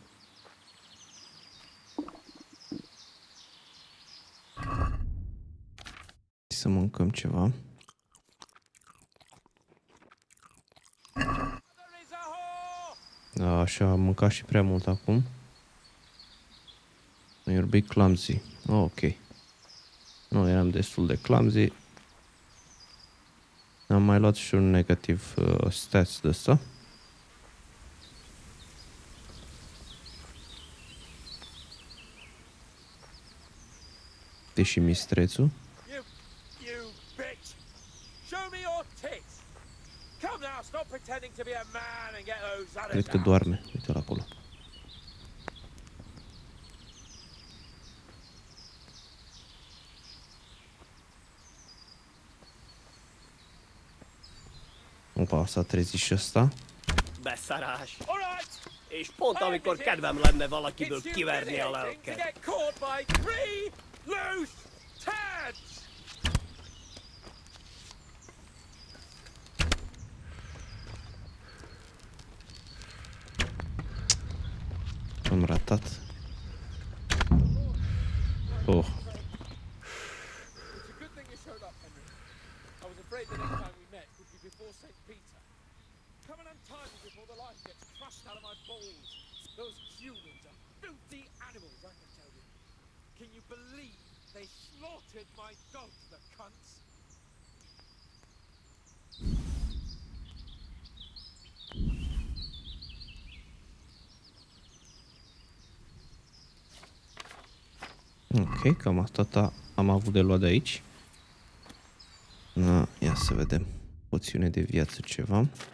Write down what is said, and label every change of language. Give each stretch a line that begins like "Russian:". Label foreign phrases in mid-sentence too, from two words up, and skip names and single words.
Romanian: Să mâncăm ceva. Da, așa am mâncat și prea mult acum.
English: You're big clumsy.
Romanian: Ok. Nu, eram destul de clumsy. Am mai luat și un negativ stats de ăsta. Deși mistrețul. Cred că doarme. Uite-l acolo. Opa, s-a trezit și ăsta.
Hungarian: Beszarás. És pont amikor kedvem lenne valakiből kiverni a lelket.
Romanian: Am ratat.
English: Oh. Those Cumans are filthy animals, I can tell you. Can you believe they slaughtered my dogs, the cunts?
Romanian: Ok, cam asta am avut de luat de aici. Ia să vedem. Poțiune de viață ceva.